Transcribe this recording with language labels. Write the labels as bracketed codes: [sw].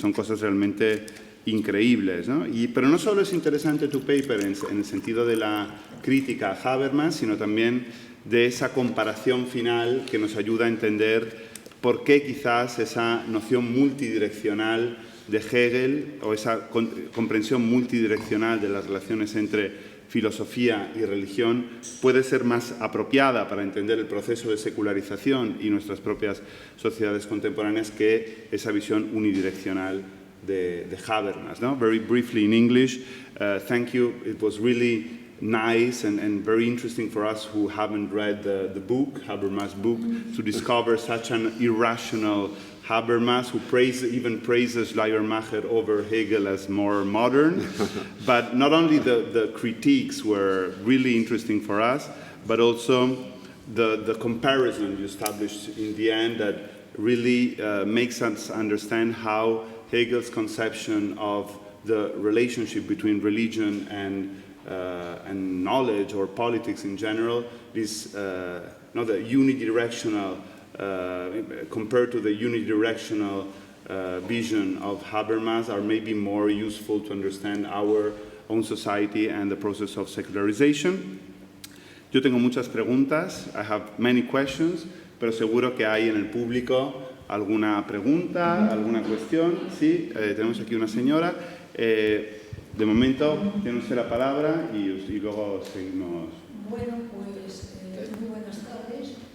[es] Son cosas realmente increíbles, ¿no? Pero no solo es interesante tu paper en el sentido de la crítica a Habermas, sino también de esa comparación final que nos ayuda a entender por qué quizás esa noción multidireccional de Hegel o esa comprensión multidireccional de las relaciones entre filosofía y religión puede ser más apropiada para entender el proceso de secularización y nuestras propias sociedades contemporáneas que esa visión unidireccional de Habermas, ¿no? [en] Very briefly in English, thank you. It was really nice and very interesting for us who haven't read the book, Habermas' book, to discover such an irrational Habermas, who even praises Schleiermacher over Hegel as more modern. But not only the critiques were really interesting for us, but also the comparison you established in the end that really makes us understand how Hegel's conception of the relationship between religion and knowledge or politics in general is not a unidirectional, compared to the unidirectional vision of Habermas, are maybe more useful to understand our own society and the process of secularization. [es] Yo tengo muchas preguntas, [en] I have many questions, [es] pero seguro que hay en el público alguna pregunta, alguna cuestión. Sí, tenemos aquí una señora. De momento, tiene usted la palabra y luego seguimos. Bueno, pues muy buenas tardes.